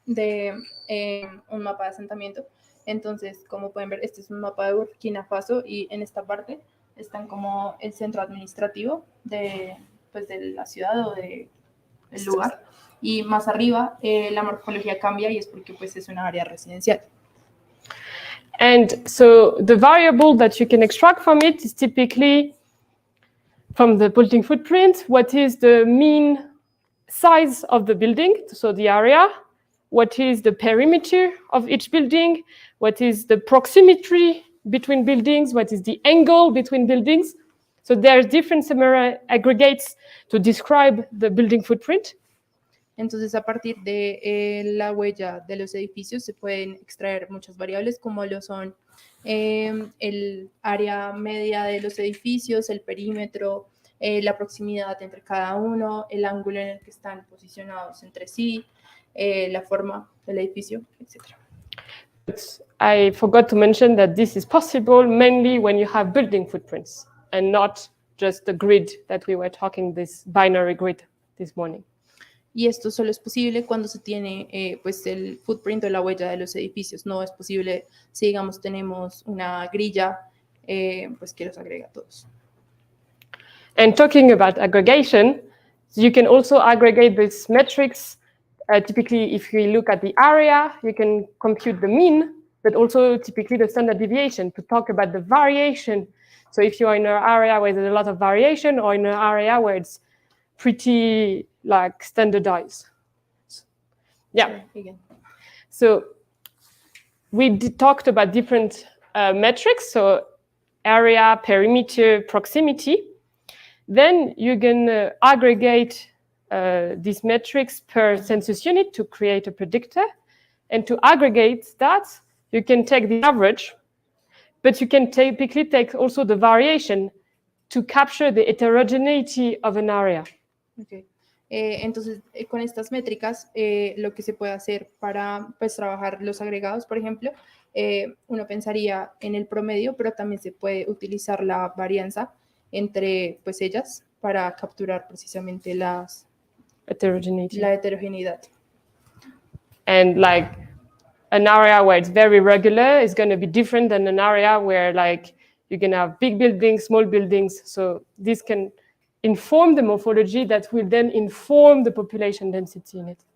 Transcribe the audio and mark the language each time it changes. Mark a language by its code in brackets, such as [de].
[es] de un mapa de asentamiento. Entonces, como pueden ver, este es un mapa de Burkina Faso y en esta parte están como el centro administrativo de la ciudad o del lugar. Y más arriba la morfología cambia y es porque pues es una área residencial. [en] And so the variable that you can extract from it is typically from the building footprint, what is the mean size of the building, so the area, what is the perimeter of each building, what is the proximity between buildings, what is the angle between buildings. So there's different summary aggregates to describe the building footprint. [es] Entonces, a partir de la huella de los edificios se pueden extraer muchas variables como lo son el área media de los edificios, el perímetro, la proximidad entre cada uno, el ángulo en el que están posicionados entre sí, la forma del edificio, etc. [en] But I forgot to mention that this is possible mainly when you have building footprints and not just the grid that we were talking, this binary grid this morning. [es] Y esto solo es posible cuando se tiene pues el footprint o la huella de los edificios. No es posible si, digamos, tenemos una grilla pues que los agrega a todos. [en] And talking about aggregation, you can also aggregate these metrics. Typically, if you look at the area, you can compute the mean, but also typically the standard deviation to talk about the variation. So if you're in an area where there's a lot of variation or in an area where it's pretty like standardized. Yeah. So we talked about different metrics, so area, perimeter, proximity. Then you can aggregate these metrics per census unit to create a predictor. And to aggregate that, you can take the average, but you can typically take also the variation to capture the heterogeneity of an area. Okay. [es] Entonces, con estas métricas, lo que se puede hacer para pues, trabajar los agregados, por ejemplo, uno pensaría en el promedio, pero también se puede utilizar la varianza entre pues, ellas para capturar precisamente la heterogeneidad. [en] And like an area where it's very regular is going to be different than an area where like you can have big buildings, small buildings. So this can inform the morphology that will then inform the population density in it.